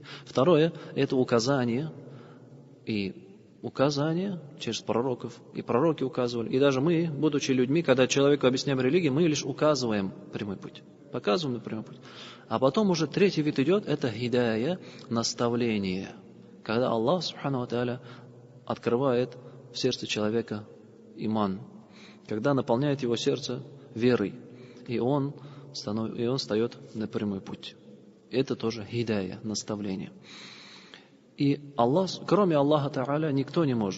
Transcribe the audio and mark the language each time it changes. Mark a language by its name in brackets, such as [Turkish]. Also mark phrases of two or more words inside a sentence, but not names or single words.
[Russian] Второе, это указание. И указание через пророков. И пророки указывали. И даже мы, будучи людьми, когда человеку объясняем религию, мы лишь указываем прямой путь. Показываем прямой путь. А потом уже третий вид идет, это хидая, наставление. Когда Аллах, [Arabic] سبحانه وتعالى, [Russian] открывает в сердце человека иман. Когда наполняет его сердце верой. И он встает на прямой путь. Это тоже хидая, наставление. И Аллах, кроме Аллаха Та'аля, никто не может.